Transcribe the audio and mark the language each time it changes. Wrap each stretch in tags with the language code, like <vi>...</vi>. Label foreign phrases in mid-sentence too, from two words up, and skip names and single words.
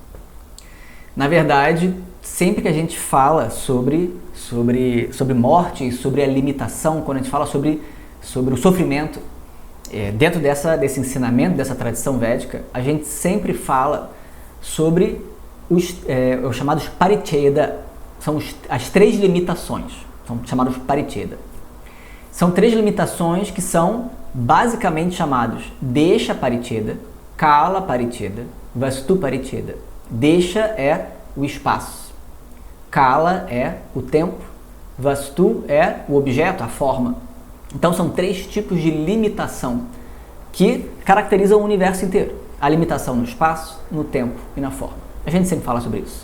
<pt>Na verdade, sempre que a gente fala sobre morte e sobre a limitação, quando a gente fala sobre o sofrimento, dentro desse ensinamento, dessa tradição védica, a gente sempre fala sobre os chamados paricheda, são as três limitações, são chamados paricheda. São três limitações que são basicamente chamados</pt> <sa>desha paricheda, kala paricheda, vastu paricheda.</sa> <pt>Desha é o espaço, kala é o tempo, vastu é o objeto, a forma. Então são três tipos de limitação que caracterizam o universo inteiro. A limitação no espaço, no tempo e na forma. A gente sempre fala sobre isso.</pt>